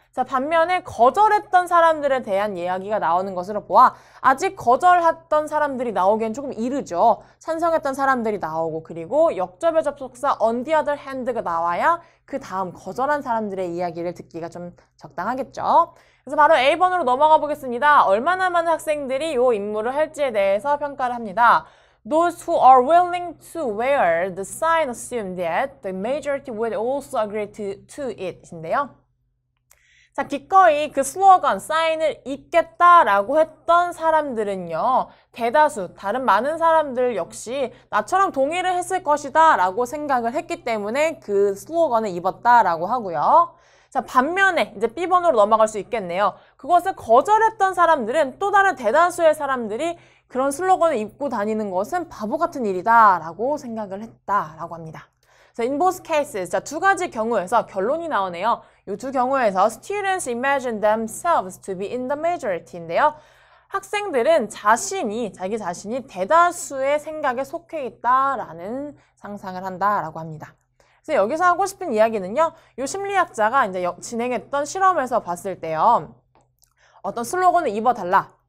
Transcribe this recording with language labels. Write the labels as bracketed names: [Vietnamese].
[Korean] 자, 반면에 거절했던 사람들에 대한 이야기가 나오는 것으로 보아 아직 거절했던 사람들이 나오기엔 조금 이르죠. 찬성했던 사람들이 나오고 그리고 역접의 접속사 [English] on the other hand [Korean] 가 나와야 그 다음 거절한 사람들의 이야기를 듣기가 좀 적당하겠죠. 그래서 바로 A번으로 넘어가 보겠습니다. 얼마나 많은 학생들이 이 임무를 할지에 대해서 평가를 합니다. [English] Those who are willing to wear the sign assume that the majority would also agree to it 인데요. [Korean] 자, 기꺼이 그 슬로건, 사인을 입겠다라고 했던 사람들은요, 대다수, 다른 많은 사람들 역시 나처럼 동의를 했을 것이다 라고 생각을 했기 때문에 그 슬로건을 입었다라고 하고요. 자, 반면에 이제 B번으로 넘어갈 수 있겠네요. 그것을 거절했던 사람들은 또 다른 대다수의 사람들이 그런 슬로건을 입고 다니는 것은 바보 같은 일이다 라고 생각을 했다라고 합니다. [English] So in both cases, [Korean] 자, 두 가지 경우에서 결론이 나오네요. 이 두 경우에서 [English] students imagine themselves to be in the majority인데요. [Korean] 학생들은 자기 자신이 대다수의 생각에 속해 있다라는 상상을 한다라고 합니다. 그래서 여기서 하고 싶은 이야기는요. 이 심리학자가 이제 진행했던 실험에서 봤을 때요. 어떤 슬로건을 입어달라.